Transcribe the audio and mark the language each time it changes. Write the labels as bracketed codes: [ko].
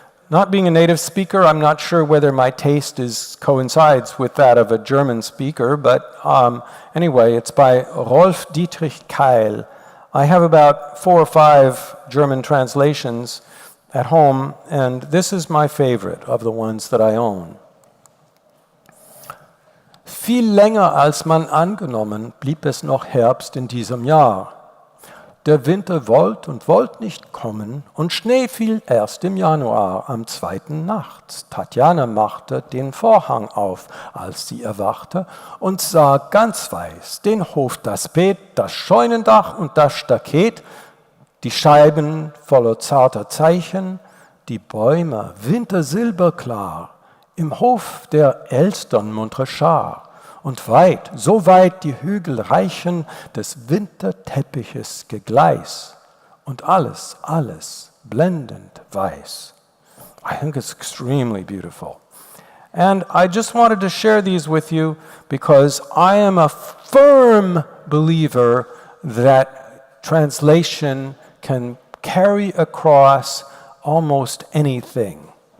[en] Not being a native speaker, I'm not sure whether my taste coincides with that of a German speaker, but anyway, it's by Rolf Dietrich Keil. I have about 4 or 5 German translations at home, and this is my favorite of the ones that I own. [de] Viel länger als man angenommen, blieb es noch Herbst in diesem Jahr. Der Winter wollt und wollt nicht kommen, und Schnee fiel erst im Januar, am 2. nachts. Tatjana machte den Vorhang auf, als sie erwachte, und sah ganz weiß den Hof, das Beet, das Scheunendach und das Staket, die Scheiben voller zarter Zeichen, die Bäume wintersilberklar, im Hof der Elstern muntre Schar. Und weit, so weit die Hügel reichen, des Winterteppiches Gegleis und alles, alles blendend weiß. [en] I think it's extremely beautiful. And I just wanted to share these with you because I am a firm believer that translation can carry across almost anything.